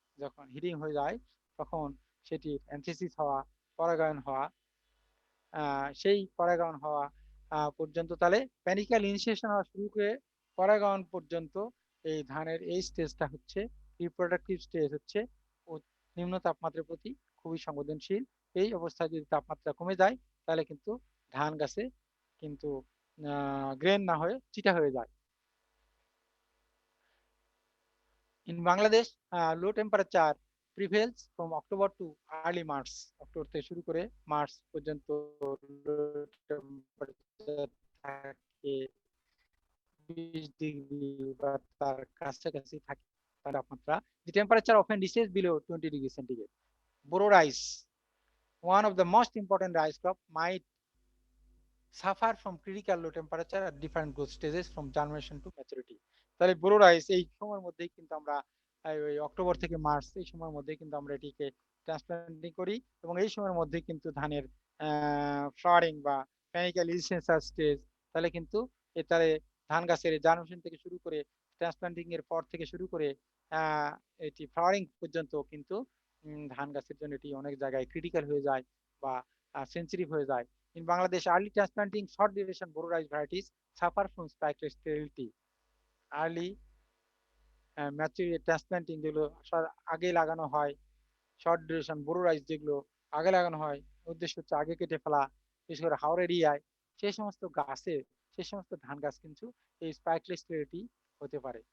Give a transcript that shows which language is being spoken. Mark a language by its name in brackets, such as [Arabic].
[Bangla] যখন হিডিং হয়ে যায় তখন সেটি অ্যানথেসিস হওয়া, পরাগায়ন হওয়া, সেই পরাগায়ন হওয়া পর্যন্ত, তাহলে প্যানিক্যাল ইনিশিয়েশন হওয়া শুরু করে পরাগায়ন পর্যন্ত এই ধানের এই স্টেজটা হচ্ছে রিপ্রোডাক্টিভ স্টেজ, হচ্ছে নিম্ন তাপমাত্রার প্রতি খুবই সংবেদনশীল। এই অবস্থায় যদি তাপমাত্রা কমে যায়, তাহলে কিন্তু ধান গাছে কিন্তু গ্রেন না হয়ে চিটা হয়ে যায়। [English] In Bangladesh low temperature prevails from October to early March। [Bangla] October থেকে শুরু করে মার্চ পর্যন্ত low temperature থাকে, 20 ডিগ্রি বা তার কাছাকাছি থাকে তাপমাত্রা। [English] The temperature often reaches below 20 degrees centigrade. Boro rice, one of the most important rice crop, might suffer from critical low temperature at different growth stages from germination to maturity। [Bangla] তাহলে বোরো rice এই সময়ের মধ্যেই কিন্তু আমরা ওই October থেকে March এই সময়ের মধ্যেই কিন্তু আমরা এটিকে ট্রান্সপ্লান্টিং করি, এবং এই সময়ের মধ্যে কিন্তু ধানের ফ্লাওয়ারিং বা প্যানিক্যাল ইনিশিয়েশন স্টেজ। তাহলে কিন্তু এটারে ধান গাছের জার্মিনেশন থেকে শুরু করে ট্রান্সপ্লান্টিং এর পর থেকে শুরু করে এটি ফ্লাওয়ারিং পর্যন্ত কিন্তু ধান গাছের জন্য এটি অনেক জায়গায় ক্রিটিক্যাল হয়ে যায় বা সেন্সিটিভ হয়ে যায়। [English] In Bangladesh, early transplanting short duration Boro rice varieties suffer from spikeless sterility। Early mature transplanting [Bangla] যেগুলো আগে লাগানো হয়, শর্ট ডিউরেশন বোরো রাইস যেগুলো আগে লাগানো হয়, উদ্দেশ্য হচ্ছে আগে কেটে ফেলা, বিশেষ করে হাওড় এরিয়ায় সেই সমস্ত ধান গাছ কিন্তু এই স্পাইকলেস স্টেরিলিটি হতে পারে।